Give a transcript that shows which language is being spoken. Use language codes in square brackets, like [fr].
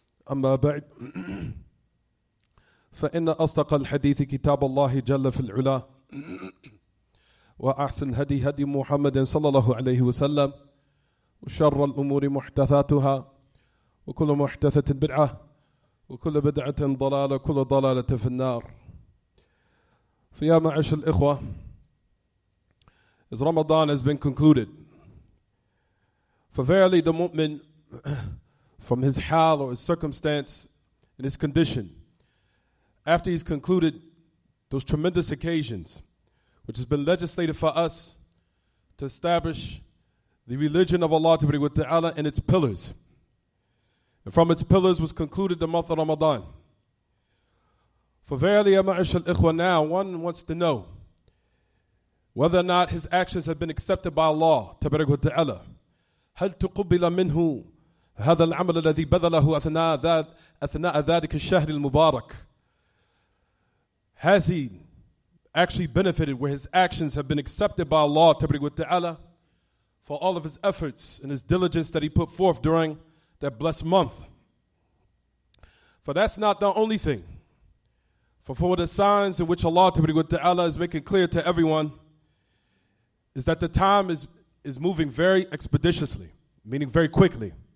[ar] أما بعد فإن أصدق الحديث كتاب الله جل في العلا وأحسن هدي هدي محمد صلى الله عليه وسلم وشر الأمور محدثاتها وكل محدثة بدعة وكل بدعة ضلالة وكل ضلالة في النار. [en] فيا معاشر الإخوة, as Ramadan has been concluded, for verily the mu'min from his hal or his circumstance and his condition, after he's concluded those tremendous occasions which has been legislated for us to establish the religion of Allah Ta'ala and its pillars. And from its pillars was concluded the month of Ramadan. For verily, ya ma'ashar al-ikhwa, now one wants to know whether or not his actions have been accepted by Allah Ta'ala. [ar] هل تقبل منه هذا العمل الذي بذله أثناء ذلك الشهر المبارك? [en] Has he actually benefited where his actions have been accepted by Allah Ta'ala for all of his efforts and his diligence that he put forth during that blessed month? For that's not the only thing. For the signs in which Allah Ta'ala is making clear to everyone is that the time is moving very expeditiously, meaning very quickly.